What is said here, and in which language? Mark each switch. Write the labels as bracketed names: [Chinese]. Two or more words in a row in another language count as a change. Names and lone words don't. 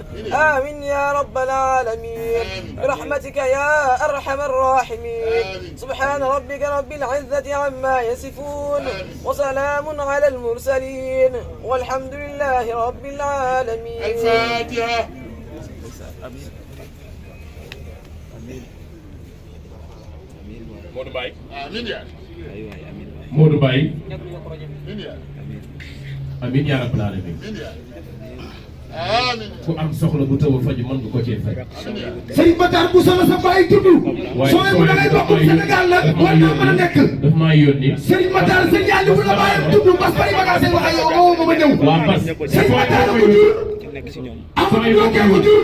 [Arabic] آمين يا رب العالمين برحمتك يا أرحم الراحمين. سبحان ربك رب العزة عما يصفون، وسلام على المرسلين، والحمد لله رب العالمين. الفاتحة. Modou Baye. آمين يا Modou Baye. آمين يا آمين يا رب العالمين. آمين يا آمين. [Wolof] ku am soxla bu taw a faju mën nga ko cee faj. Serigne Matar Bousso la sa baay tudd. sooy bu da ngay bokk Sénégal la war naa mën a nekk. daf maa yónni. Serigne Matar sëñ Yàlla bu la baayam tudd Bas Bari Bagaas seen wax ak yow woo ma ñëw. waa Bas. Serigne Matar ko jur. Amadou Ndoké ko jur.